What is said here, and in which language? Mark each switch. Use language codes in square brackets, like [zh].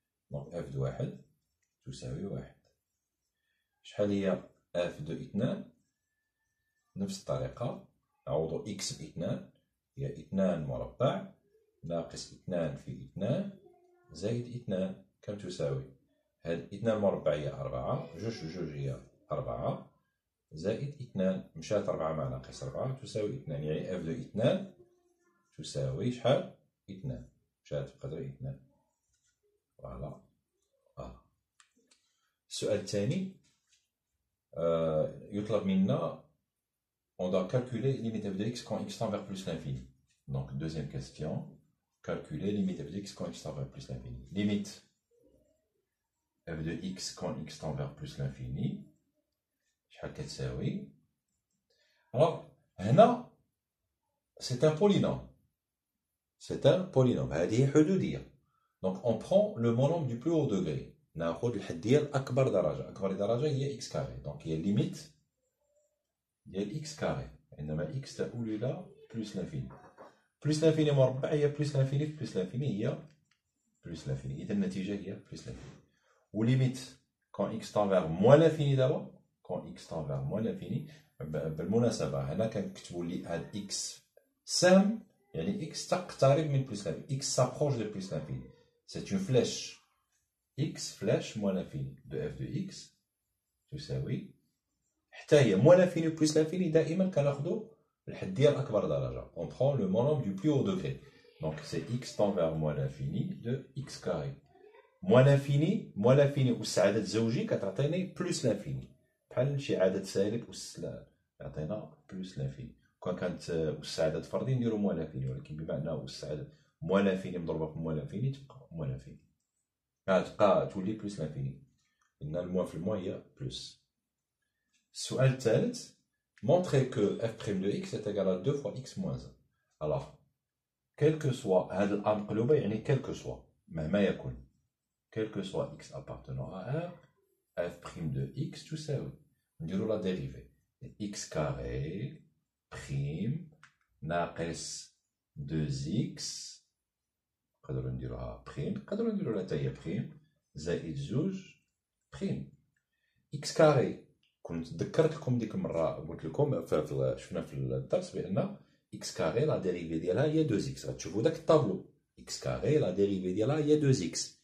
[ar] دونك f د 1 تساوي 1. شحال هي f de 2؟ نفس الطريقة نعوضو x ب 2 هي 2 مربع ناقص 2 في 2 زائد 2 كم تساوي؟ هاد 2 مربع هي 4 جوج في جوج هي 4 زائد 2 مشات 4 مع ناقص 4 تساوي 2 يعني f de 2 تساوي شحال؟ 2 مشات بقات غير 2. [fr] فوالا. [ar] السؤال الثاني يطلب منا [fr] on doit calculer limite f de x quand x tend vers plus l'infini. Donc deuxième question, calculer limite f de x quand x tend vers plus l'infini. Limite f de x quand x tend vers plus l'infini [ar] شحال كتساوي. [fr] Alors هنا c'est un polynôme. C'est un polynôme. [ar] هذه حدودية. [fr] Donc on prend le monombre du plus haut degré. [ar] ناخذ الحد ديال أكبر درجة. أكبر درجة هي x carré. [fr] Donc هي limite ديال x carré. [ar] عندما x تؤول إلى plus l'infini. Plus l'infini مربع هي plus l'infini في plus l'infini هي plus l'infini. إذا النتيجة هي plus l'infini. [fr] و limite quand x tend vers moins l'infini d'abord. Quand x tend vers moins l'infini. [ar] بالمناسبة هنا كنكتبوا لي هاد x سهم يعني x تقترب من plus l'infini. [fr] X s'approche de plus l'infini. C'est une flèche. X flèche moins l'infini de f de x [ar] تساوي حتى هي [fr] moins l'infini plus l'infini [ar] دائما كناخذوا الحد ديال أكبر درجة. [fr] On prend le monombre du plus haut degré. Donc c'est x tend vers moins l'infini de x carré. [ar] moins l'infini أس عدد زوجي كتعطيني plus l'infini. بحال شي عدد سالب أس يعطينا plus l'infini. كون كانت أس عدد فردي نديرو moins l'infini ولكن بما أنه أس عدد moins l'infini مضروبة في moins l'infini تبقى moins l'infini. تبقى تولي plus l'infini. لأن الموان في الموان هي plus. السؤال الثالث [fr] montrer que f' de x est égal à 2 fois x moins 1. Alors quel que soit [ar] هذا الأ مقلوبة يعني [fr] quel que soit [ar] مهما يكن [fr] quel que soit x appartenant à R f' de x تساوي [ar] نديرو لا ديريفي x كاري بريم ناقص 2x نقدروا نديروها بريم نقدروا نديرو حتى هي بريم زائد 2 بريم x كاري كنت ذكرت لكم ديك المره قلت لكم شفنا في الدرس بان x كاري لا ديريفي ديالها هي 2x غتشوفوا داك الطابلو x كاري لا ديريفي ديالها هي 2x